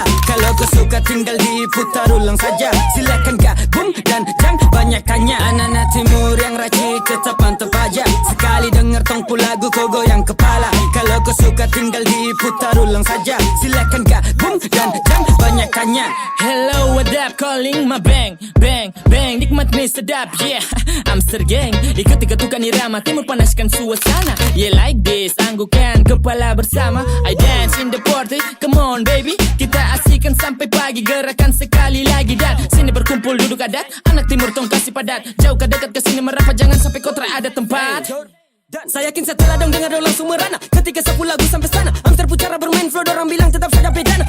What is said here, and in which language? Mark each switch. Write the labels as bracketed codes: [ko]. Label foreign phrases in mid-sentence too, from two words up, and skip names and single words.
[id] Kalau kau suka tinggal diputar ulang saja. Silakan gabung dan jangan banyak tanya. Anak-anak timur yang racik tetap mantap aja. Sekali denger tongku lagu kau goyang kepala. Kalau kau suka tinggal diputar ulang saja. Silakan gabung dan jangan banyak tanya. [en] Hello, what up? Calling my bang, bang, bang. [id] Nikmat nih sedap, yeah. Amster gang, ikut ketukan irama. Timur panaskan suasana, [en] yeah like this. [id] Anggukan kepala bersama, [en] I dance in the party. Come on baby, [id] kita asik sampai pagi. Gerakan sekali lagi dan sini berkumpul duduk adat. Anak timur tong kasih padat. Jauh ke dekat ke sini merapat, jangan sampai kau ada tempat. Saya yakin setelah dong dengar dong langsung merana. Ketika 10 lagu sampai sana, Amster pucara bermain flow, dorang bilang tetap saja bedana.